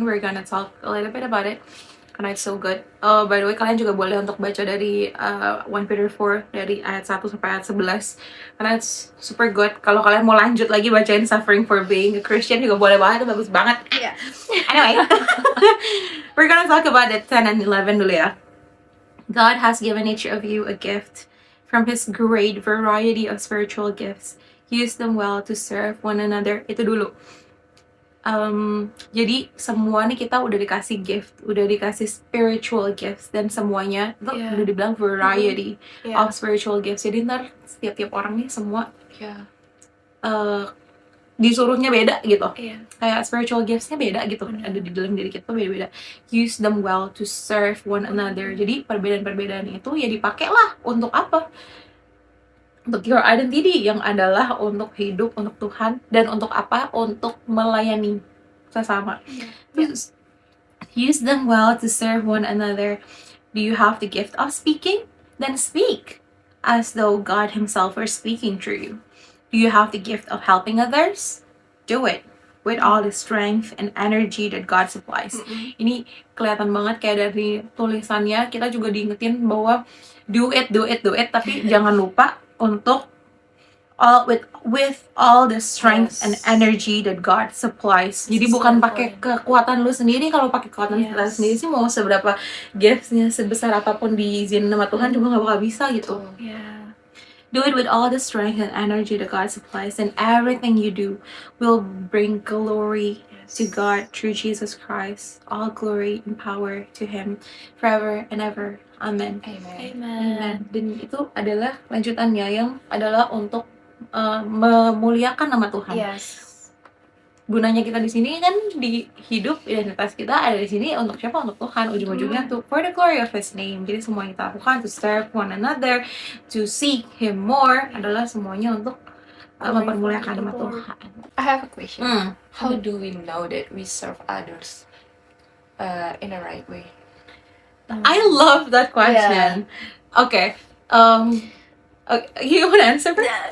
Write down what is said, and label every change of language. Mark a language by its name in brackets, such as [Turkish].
[English] We're gonna talk a little bit about it karena it's so good. By the way, [Indonesian] kalian juga boleh untuk baca dari 1 Peter 4 dari ayat 1 sampai ayat 11 karena [English] it's super good. [Indonesian] Kalau kalian mau lanjut lagi bacain Suffering for Being a Christian juga boleh banget, itu bagus banget. [English] Yeah. Anyway, we're gonna talk about it 10 and 11 dulu ya. God has given each of you a gift from His great variety of spiritual gifts. Use them well to serve one another. [Indonesian] Itu dulu. Jadi semua nih kita udah dikasih gift, udah dikasih spiritual gifts, dan semuanya itu udah dibilang [English] variety of spiritual gifts. [Indonesian] Jadi ntar setiap orang nih semua disuruhnya beda gitu. Kayak spiritual gifts-nya beda gitu. Ada di dalam diri kita beda-beda. [English] Use them well to serve one another. [Indonesian] Jadi perbedaan-perbedaan itu ya dipakai lah untuk apa? Untuk your identity, yang adalah untuk hidup untuk Tuhan, dan untuk apa? Untuk melayani sesama. [English] Use them well to serve one another. Do you have the gift of speaking? Then speak as though God Himself were speaking through you. Do you have the gift of helping others? Do it with all the strength and energy that God supplies. [Indonesian] Ini kelihatan banget kayak dari tulisannya, kita juga diingetin bahwa [English] do it, [Indonesian] tapi jangan lupa untuk [English] with all the strength and energy that God supplies. [Indonesian] Jadi bukan pakai kekuatan lu sendiri. Kalau pakai kekuatan kita sendiri sih mau seberapa gifts-nya sebesar apapun diizinin sama Tuhan juga nggak bakal bisa gitu. [English] Do it with all the strength and energy that God supplies, and everything you do will bring glory to God through Jesus Christ. All glory and power to Him forever and ever. Amen. Amen. [Indonesian] Dan itu adalah lanjutannya yang adalah untuk memuliakan nama Tuhan. Gunanya kita di sini kan di hidup, identitas kita ada di sini untuk siapa? Untuk Tuhan. Ujung-ujungnya tuh [English] for the glory of His name. [Indonesian] Jadi semua yang kita lakukan [English] to serve one another, to seek Him more, [Indonesian] adalah semuanya untuk mempermuliakan nama Tuhan. [English] I have a question. How do we know that we serve others in a right way? I love that question. Okay. You want to answer first?